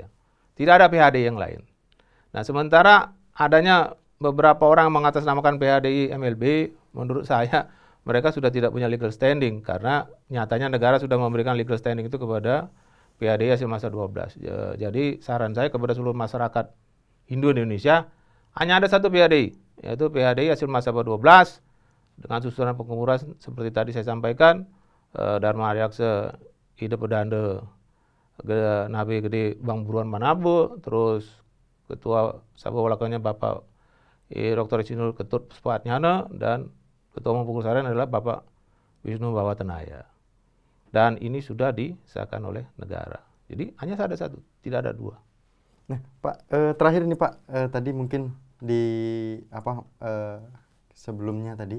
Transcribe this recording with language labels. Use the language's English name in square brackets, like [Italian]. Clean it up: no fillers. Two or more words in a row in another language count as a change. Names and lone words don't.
[Indonesian] Tidak ada PHDI yang lain. Nah, sementara adanya beberapa orang mengatasnamakan PHDI MLB, menurut saya mereka sudah tidak punya [English] legal standing, [Indonesian] karena nyatanya negara sudah memberikan [English] legal standing [Indonesian] itu kepada PHDI hasil Mahasabe 12. Jadi saran saya kepada seluruh masyarakat Hindu Indonesia, hanya ada satu PHDI, yaitu PHDI hasil Mahasabe 12 dengan susunan pengurus seperti tadi saya sampaikan, Dharma Aryaksa Ida Pedanda Nabi Gede Bang Buruan Manabo, terus Ketua Sabah Walakannya Bapak Dr. Isinul Ketut Puspatnyana, dan Ketua Umum Pengurus Harian adalah Bapak Wisnu Bawatenaya. Dan ini sudah disahkan oleh negara. Jadi hanya ada satu, tidak ada dua. Nah, Pak, terakhir ini Pak, tadi mungkin di sebelumnya tadi.